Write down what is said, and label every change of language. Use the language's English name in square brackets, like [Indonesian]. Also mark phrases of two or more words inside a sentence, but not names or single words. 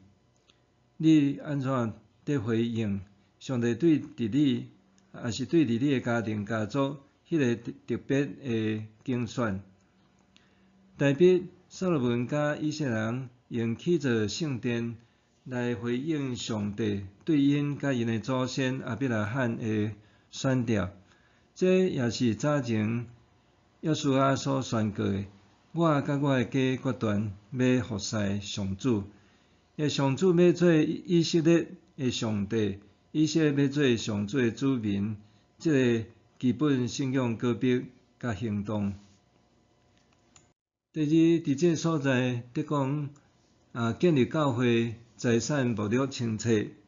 [Min Nan Chinese] 你安怎得回应上帝对伫你，也是对伫你的家庭家族迄个特别的拣选？大卫、所罗门甲以色列人用起造圣殿来回应上帝对因甲因的祖先亚伯拉罕的选召，这也是早前约书亚所宣告的：我甲我的家决断要服侍上主。上主要做以色列的上帝，以色列要做上主的子民，这个基本信仰告别甲行动。第二，伫这所在得讲建立教会财产目录清册。